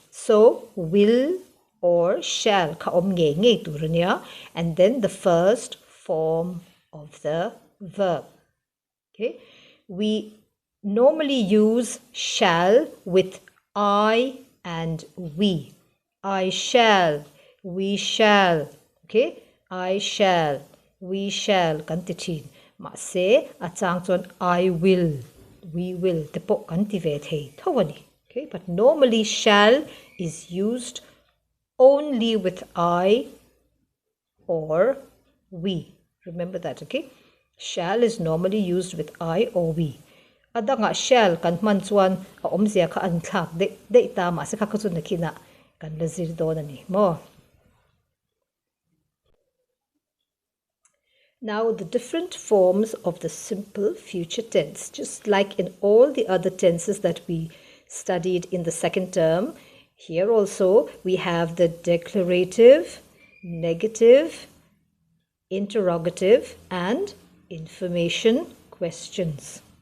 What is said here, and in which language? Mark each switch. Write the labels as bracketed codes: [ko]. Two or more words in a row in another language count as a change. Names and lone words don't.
[en] So will or shall and then the first form of the verb. Okay, we normally use shall with I and we. I shall, we shall, okay, I shall, we shall, [lus] kantichin. Ma se atang chon [en] I will, we will, [lus] tepo kantivet hey, thawani. [en] Okay, but normally shall is used only with I or we. Remember that, okay? Shall is normally used with I or we. [lus] Ada nga shall kan man chuan a omzia kha an thlak de ta ma se kha ka chun nakina kan lazir don ani mo. [en] Now the different forms of the simple future tense, just like in all the other tenses that we studied in the second term, here also we have the declarative, negative, interrogative, and information questions.